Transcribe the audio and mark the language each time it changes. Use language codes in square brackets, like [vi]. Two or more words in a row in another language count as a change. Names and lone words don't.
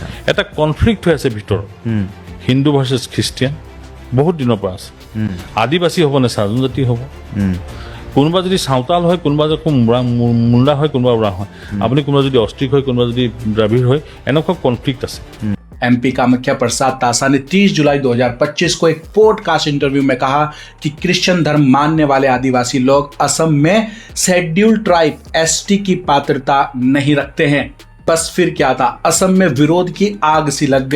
[as] এটা কনফ্লিক্ট হৈ আছে ভিতৰত, [en] Hindu versus Christian [as] বহুত দিনৰ পৰা আছে। আদিবাসী হ'ব নে চাহ জনজাতি হ'ব? কোনোবা যদি চাওতাল হয়, কোনোবা যদি মুণ্ডা হয়, কোনোবা উৰা হয়, আপুনি কোনোবা যদি অষ্ট্ৰিক হয়, কোনোবা যদি দ্ৰাবিড় হয়, এনেকুৱা কনফ্লিক্ট আছে। [hi] MP कामाख्या प्रसाद तासा ने 30 जुलाई 2025 को एक [en] podcast interview [hi] में कहा कि क्रिश्चियन धर्म मानने वाले आदिवासी लोग असम में [en] scheduled tribe [hi] ST की पात्रता नहीं रखते हैं। बस फिर क्या था, असम में विरोध की आग सी लग गई।